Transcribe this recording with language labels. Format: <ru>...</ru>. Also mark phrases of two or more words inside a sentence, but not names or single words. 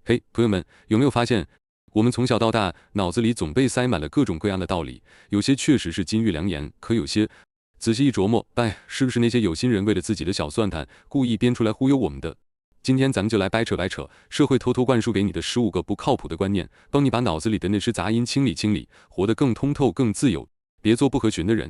<zh>嘿，朋友們，有沒有發現，我們從小到大腦子裡總被塞滿了各種各樣的道理，有些確實是金玉良言，可有些仔細一琢磨，是不是那些有心人為了自己的小算盤，故意編出來忽悠我們的？今天咱們就來掰扯掰扯社會偷偷灌輸給你的15個不靠譜的觀念，幫你把腦子裡的那些雜音清理清理，活得更通透、更自由，別做不合群的人。</zh>